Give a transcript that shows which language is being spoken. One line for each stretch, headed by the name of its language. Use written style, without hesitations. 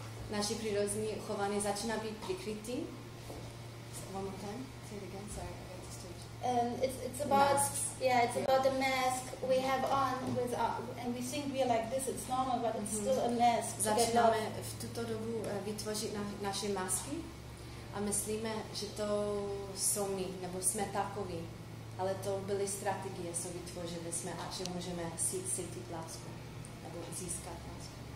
Czech: Naše přírodní chování začíná být přikrytý.
English: One more time. Say it again. Sorry, I got distracted. It's about it's about the mask we have on with and we think we're like this. It's normal, but it's still a mask.
Czech: Začínáme v tuto dobu vytvořit naše masky a myslíme, že to jsou my, nebo jsme takoví. Ale to byly strategie, co vytvořili jsme a že můžeme cítit lásku, nebo získat lásku.